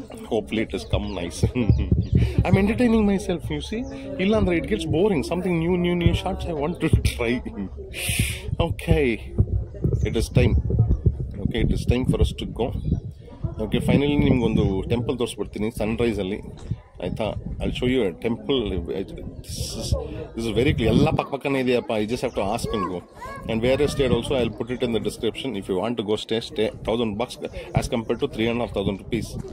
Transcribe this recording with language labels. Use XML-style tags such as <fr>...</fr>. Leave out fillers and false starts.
<en>Hopefully it has come nice. I'm entertaining myself, you see. Illandre it gets boring. Something new shots I want to try. Okay, it is time. Okay, it is time for us to go.</en> <kn>Okay, finally ನಿಮ್ಗೊಂದು temple ತೋರಿಸ್ಬಿಡ್ತೀನಿ Sunrise ಅಲ್ಲಿ ಆಯ್ತಾ.</kn> <en>I'll show you a temple. This is very clear.</en> <kn>ಎಲ್ಲ ಪಕ್ಕನೇ ಇದೆಯಪ್ಪ.</kn> <en>You just have to ask and go. And where I stayed also, I'll put it in the description. If you want to go stay $1,000 as compared to 3,500 rupees.</en>